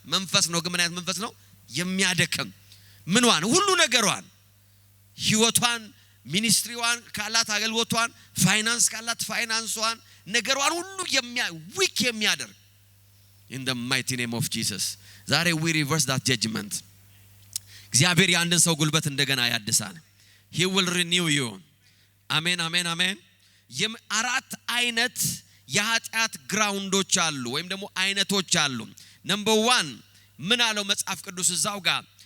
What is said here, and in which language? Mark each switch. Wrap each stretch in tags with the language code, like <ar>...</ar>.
<am>መንፈስ ነው። ግን ምን አይነት መንፈስ ነው? የሚያደክም ምንዋን ሁሉ ነገሯን፣ ህይወቷን፣ ሚኒስትሪዋን ካላት አገልግሎቷን፣ ፋይናንስ ካላት ፋይናንሷን፣ ነገሯን ሁሉ ዊክ የሚያደርግ</am> <en>in the mighty name of Jesus. ዛሬ we reverse that judgment.</en> <am>እግዚአብሔር ያንድን ሰው ጉልበት እንደገና ያድሳል።</am> <en>He will renew you.</en> <am>አሜን አሜን አሜን። አራት አይነት የኃጢአት ግራውንዶች አሉ ወይም ደግሞ አይነቶች አሉ። ነምበር 1 ምን አለው መጽሐፍ ቅዱስ እዛው ጋር?</am>